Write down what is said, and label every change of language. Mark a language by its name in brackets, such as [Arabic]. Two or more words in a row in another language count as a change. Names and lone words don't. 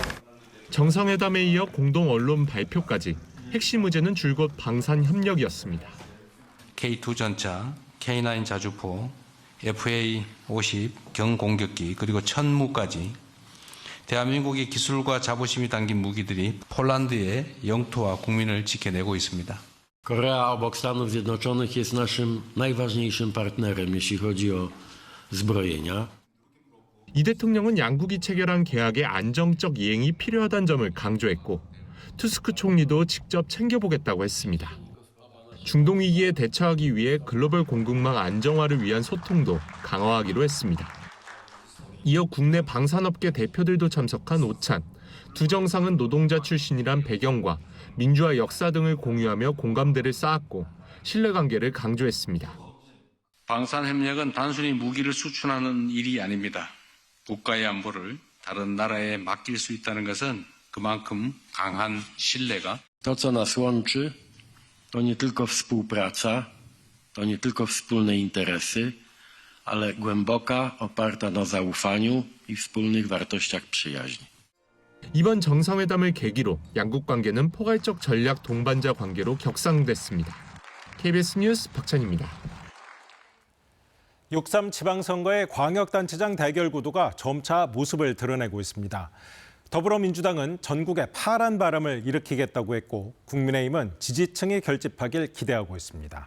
[Korean] 정상회담에 이어 공동 언론 발표까지 핵심 의제는 줄곧 방산 협력이었습니다. K2 전차, K9 자주포, FA-50 경공격기 그리고 천무까지 대한민국의 기술과 자부심이 담긴 무기들이 폴란드의 영토와 국민을 지켜내고 있습니다. [Polish] Korea obok Stanów Zjednoczonych jest naszym najważniejszym partnerem, jeśli chodzi o zbrojenia. [Korean] 이 대통령은 양국이 체결한 계약의 안정적 이행이 필요하다는 점을 강조했고 투스크 총리도 직접 챙겨보겠다고 했습니다. 중동 위기에 대처하기 위해 글로벌 공급망 안정화를 위한 소통도 강화하기로 했습니다. 이어 국내 방산업계 대표들도 참석한 오찬. 두 정상은 노동자 출신이란 배경과 민주화 역사 등을 공유하며 공감대를 쌓았고 신뢰관계를 강조했습니다. 방산협력은 단순히 무기를 수출하는 일이 아닙니다. 국가의 안보를 다른 나라에 맡길 수 있다는 것은 그만큼 강한 신뢰가 [Polish] To, co nas łączy, to nie tylko współpraca, to nie tylko wspólne interesy, ale głęboka, oparta na zaufaniu i wspólnych wartościach przyjaźni. [Korean] 이번 정상회담을 계기로 양국 관계는 포괄적 전략 동반자 관계로 격상됐습니다. KBS 뉴스 박찬입니다. 6.3 지방선거의 광역단체장 대결 구도가 점차 모습을 드러내고 있습니다. 더불어민주당은 전국에 파란 바람을 일으키겠다고 했고 국민의힘은 지지층이 결집하길 기대하고 있습니다.